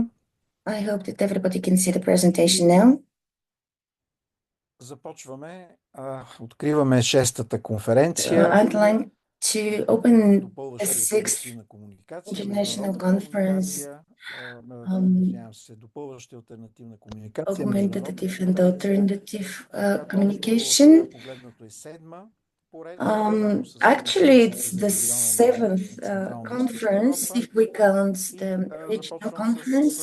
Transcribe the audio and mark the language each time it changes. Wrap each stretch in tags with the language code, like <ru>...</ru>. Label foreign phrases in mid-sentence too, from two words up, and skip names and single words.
<en>I hope that everybody can see the presentation now.</en> <bg>Започваме. Откриваме шестата конференция.</bg> <en>I'd like to open the sixth international conference Augmentative and alternative communication. Actually, it's the seventh conference if we count the regional conference.</en>